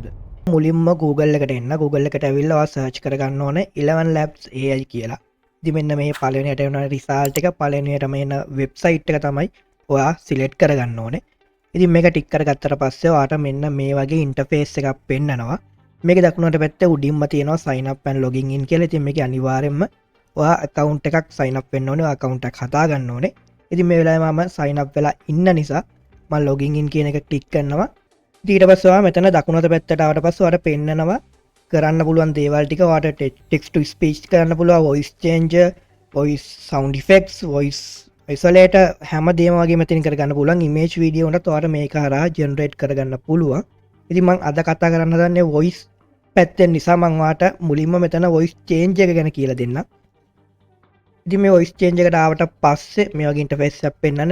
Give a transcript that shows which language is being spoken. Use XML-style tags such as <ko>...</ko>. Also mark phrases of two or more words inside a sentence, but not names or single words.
<si>මුලින්ම Google එකට එන්න Google එකට ඇවිල්ලා සර්ච් කරගන්න ඕන 11 labs AI කියලා. ඉතින් මෙන්න මේ පළවෙනියට එන රිසල්ට් එක පළවෙනියටම එන වෙබ්සයිට් එක තමයි ඔයා සිලෙක්ට් කරගන්න ඕනේ. ඉතින් මේක ටික් කරගත්තට පස්සේ ඔයාට මෙන්න මේ වගේ ඉන්ටර්ෆේස් එකක් පෙන්නනවා. මේක දකුණට පැත්තේ උඩින්ම තියෙනවා</si> <en>sign up and login in</en> <si>කියලා. ඉතින් මේක අනිවාර්යෙන්ම ඔයා account එකක්</si> <en>sign up</en> <si>වෙන්න ඕනේ. account එකක් හදා ගන්න ඕනේ. ඉතින් මේ වෙලාවේ මම</si> <en>sign up</en> <si>වෙලා ඉන්න නිසා මම</si> <en>login in</en> <si>කියන එක ක්ලික් කරනවා. ඊට පස්සේ ඔයා මෙතන දකුණට පැත්තට ආවට පස්සේ ඔයාට පෙන්නනවා කරන්න පුළුවන් දේවල් ටික. ඔයාට</si> <en>text to speech</en> <si>කරන්න පුළුවන්,</si> <en>voice changer, voice sound effects, voice isolator</en> <si>හැමදේම වගේ මෙතනින් කරගන්න පුළුවන්.</si> <en>image video</en> <si>උනත් ඔයාට මේක හරහා generate කරගන්න පුළුවන්. ඉතින් මම අද කතා කරන්න හදන්නේ voice පැත්තෙන් නිසා මම ඔයාට මුලින්ම මෙතන</si> <en>voice change</en> <si>එක ගැන කියලා දෙන්නම්. ඉතින් මේ</si> <en>voice change</en> <si>එකට ආවට පස්සේ මේ වගේ ඉන්ටර්ෆේස් එකක් පෙන්වන්නේ.</si>